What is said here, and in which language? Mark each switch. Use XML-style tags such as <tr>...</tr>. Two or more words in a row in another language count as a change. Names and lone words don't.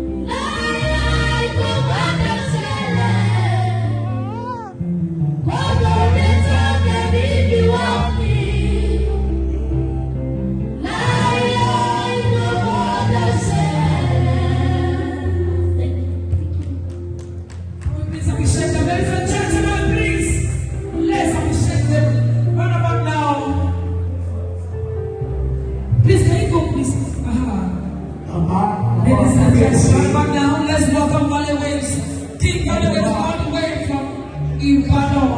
<yo>Láíláí kò gbọdọ̀ ṣẹlẹ̀. Kò lórí tó tẹ̀lé mi wá mi. Láíláí kò gbọdọ̀ ṣẹlẹ̀.</yo> <en>Please appreciate them. Ladies and gentlemen, please. Let's appreciate them. Round about now. Please, can you go, please? Uh-huh. Ladies and gentlemen, round about now. Let's welcome Wale Waves. King Wale Waves all the way from Ibadan.</en>